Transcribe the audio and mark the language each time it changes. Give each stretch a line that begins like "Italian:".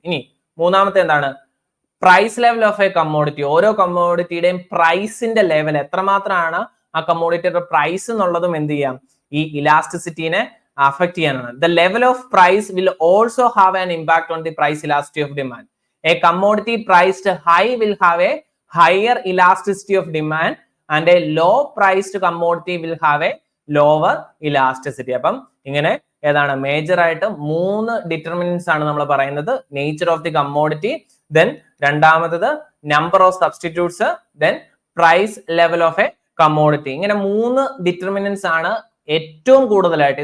Malayalam: ഇനി മൂന്നാമത്തെ എന്താണ്, price level of A commodity. ഓരോ കമ്മോഡിറ്റിയുടെയും പ്രൈസിന്റെ ലെവൽ എത്രമാത്രമാണ് ആ കമ്മോഡിറ്റിയുടെ പ്രൈസ് എന്നുള്ളതും എന്ത് ചെയ്യാം, ഈ ഇലാസ്റ്റിസിറ്റിനെ അഫക്ട് ചെയ്യാനാണ്.
English: The level of price will also have an impact on the price elasticity of demand. A commodity priced high will have a higher elasticity of demand and a low priced commodity will have a lower elasticity.
Malayalam: അപ്പം ഇങ്ങനെ ഏതാണ് major ആയിട്ട് 3 determinants ആണ് നമ്മൾ പറയുന്നത്. Nature of the commodity, then രണ്ടാമത്തത് number of substitutes, then price level of A commodity. ഇങ്ങനെ 3 determinants ആണ് ഏറ്റവും കൂടുതലായിട്ട്.